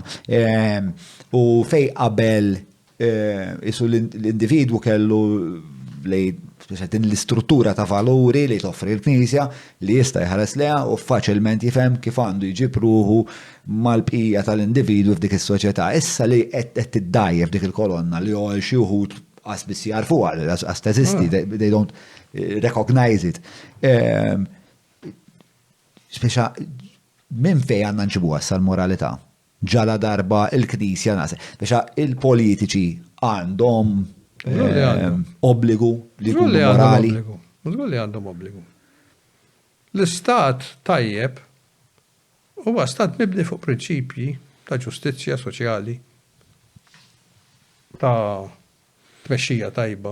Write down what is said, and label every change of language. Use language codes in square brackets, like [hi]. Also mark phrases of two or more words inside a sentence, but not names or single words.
[mt] U fej qabel isu l-individwu kellu din l-istruttura ta' valuri li toffri l-Knisja li jista' jħares leha u faċilment jifhem kif għandu jġib ruħu mal-bqija tal-individwu f'dik is-soċjetà. Issa li qed tiddajjef dik il-kolonna li għal xi wħud qas biss jarfuha għas teżisti, [en] they don't recognize it. [mt] Speċa minn fejn għandna nġibuha sal-moralità? Ġala darba il-Knisja nase. Speċa il-politiċi għandhom obbligu li jkunu morali. Żgur li għandhom obbligu. L-istat tajjeb huwa stat mibni fuq prinċipji ta' ġustizzja soċjali, ta' tmexxija tajba.